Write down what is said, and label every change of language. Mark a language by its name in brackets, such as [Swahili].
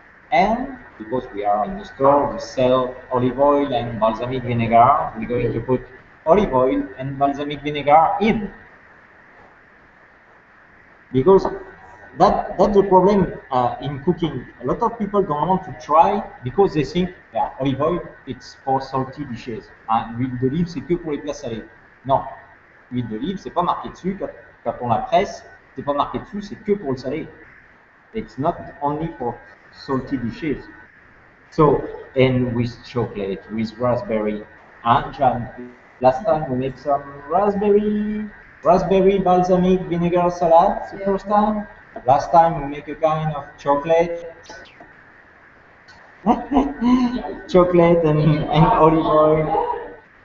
[English] And because we are in the store, we sell olive oil and balsamic vinegar. We're going to put olive oil and balsamic vinegar in. Because that's the problem in cooking. A lot of people don't want to try because they think, yeah, olive oil, it's for salty dishes. [French] L'huile d'olive, c'est que pour les plats salés. Non, l'huile d'olive, c'est pas marqué dessus. Quand on la presse, c'est pas marqué dessus, c'est que pour le salé. [English] It's not only for salty dishes. So, and with chocolate, with raspberry, and jam. Last time we made some raspberry balsamic vinegar salad. The first time. Last time we make a kind of chocolate, chocolate and olive oil.